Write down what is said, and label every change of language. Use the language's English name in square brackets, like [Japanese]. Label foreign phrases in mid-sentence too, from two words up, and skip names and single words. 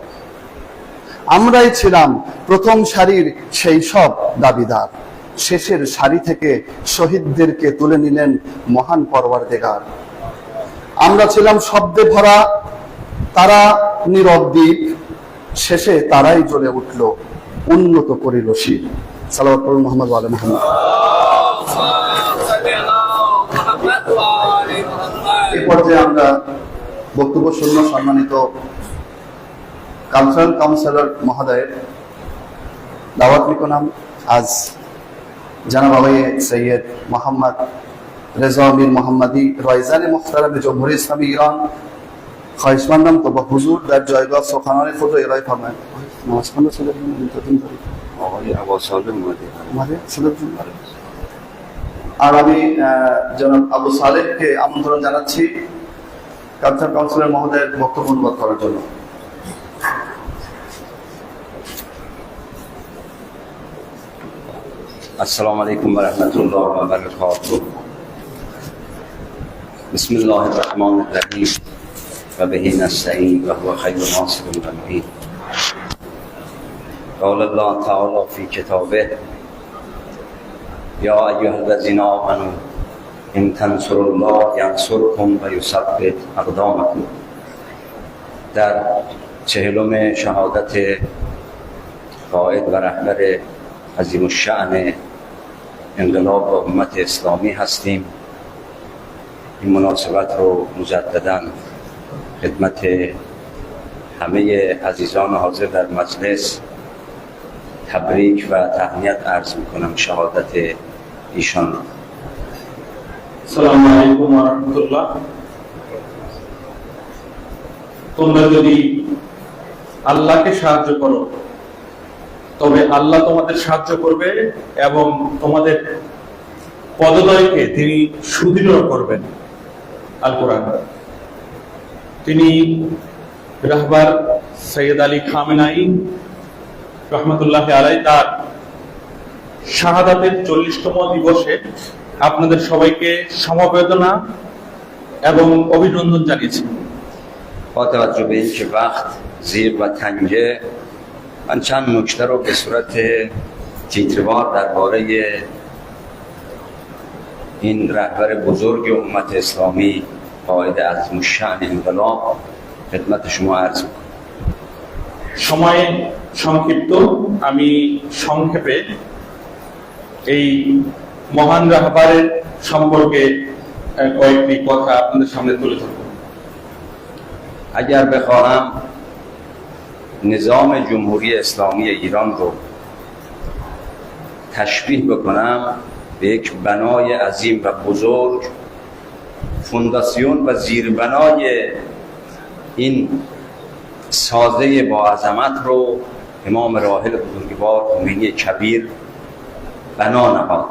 [Bangla] আমরাই ছিলাম প্রথম সারির সেই সব দাবিদার, শেষের সারি থেকে শহীদদেরকে তুলে নিলেন মহান পরওয়ারদিগার। আমরা ছিলাম শব্দে ভরা, তারা নীরব দ্বীপ, শেষে তারাই জ্বলে উঠল, উন্নত করিল শির। সালাওয়াত পড়ুন [Arabic] محمد وآل محمد. [Bangla] এই পর্যায়ে আমরা বক্তব্য শুনল সম্মানিত কালচারাল কাউন্সিলর মহোদয়ের। [Persian] দাওয়াত میکنم از جناب آقای سید محمد رضا میر محمدی رایزن محترم جمهوری اسلامی ایران خواهشمندم که با حضور در جایگاه سخنان خود را ارائه فرمایند. نمازخوان صدا بزنید. آقای ابو سالم اومده صدا بزنید. [Bangla] আর আমি জনাব আবু সালেহকে আমন্ত্রণ জানাচ্ছি কালচার কাউন্সিলর মহোদয়ের বক্তব্য অনুবাদ করার জন্য। [Arabic] السلام عليكم ورحمة الله وبركاته. بسم الله الرحمن الرحيم وبه نستعين وهو خير ناصر ومعين. قال الله تعالى في كتابه يا أيها الذين آمنوا إن تنصروا الله ينصركم ويثبت أقدامكم. [Persian] در 40م شهادت قائد و رهبر عظیم الشأن انقلاب و امت اسلامی هستیم. این مناسبت رو مجدداً خدمت همه عزیزان حاضر در مجلس تبریک و تهنیت عرض میکنم شهادت ایشان رو. [Arabic] السلام عليكم ورحمة الله. [Bangla] তোমরা যদি আল্লাহকে সাহায্য করো তবে আল্লাহ তোমাদের সাহায্য করবে এবং তোমাদের পদদয়কে তিনি সুদৃঢ় করবেন। আল কোরআন। তিনি রাহবার সৈয়দ আলী খামেনাই [Arabic] رحمة الله عليه [Bangla] তার শাহাদাতের 40তম দিবসে আপনাদের সবাইকে সমবেদনা এবং অভিনন্দন জানিয়েছি। [Persian] با توجه به اینکه وقت زیر و تنگه من چند نکته رو به صورت تیتروار درباره این رهبر بزرگ امت اسلامی قائد عظیم الشأن انقلاب خدمت شما عرض می‌کنم. [Bangla] সময় সংক্ষিপ্ত, আমি সংক্ষেপে এই মহান রাহবারের সম্পর্কে কয়েকটি কথা আপনাদের সামনে তুলে ধরব। [Persian] اگر بخواهم نظام جمهوری اسلامی ایران رو تشبیه بکنم به یک بنای عظیم و بزرگ، فونداسیون و زیربنای این سازه با عظمت رو امام راحل بزرگوار خمینی کبیر بنا نهاد.